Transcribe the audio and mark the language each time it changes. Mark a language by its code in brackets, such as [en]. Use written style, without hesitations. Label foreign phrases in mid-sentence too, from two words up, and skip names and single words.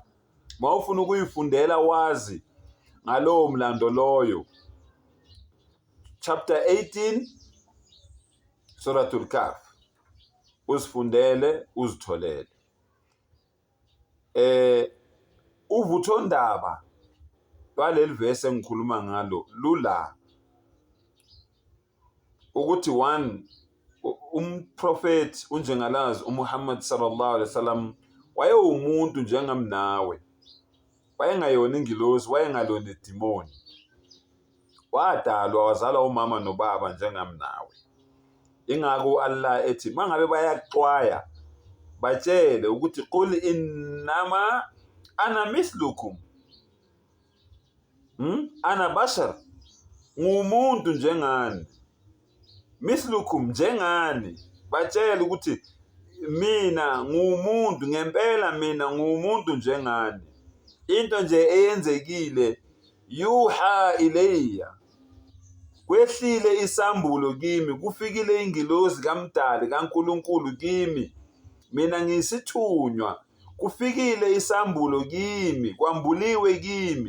[zu] Mawufuna ukuyifundela wazi ngalowo mlando loyo, chapter 18 Suratul Kahf, uzifundele uzitholele. Uvuthondaba lwaleli verse engikhuluma ngalo lula ukuthi one, umprofeti unjengalazi uMuhammad [ar] صلى الله عليه وسلم [zu] wayewumuntu njengami nawe, wayengayona ingilosi, wayengalona idimoni, wadalwa wazalwa umama nobaba njengami nawe. Ingakho Allah ethi mangabe bayaxwaya batshele ukuthi [ar] قل إنما أنا مثلكم أنا بشر, [zu] ngumuntu njengani. Mislukum, njengani. Batshele ukuthi mina ngumuntu, ngempela mina ngumuntu njengani. Into nje eyenzekile, [ar] يوحى إلي, [zu] kwehlile isambulo kimi, kufikile ingilosi kaMdali kaNkulunkulu kimi, mina ngiyisithunywa, kufikile isambulo kimi, kwambuliwe kimi.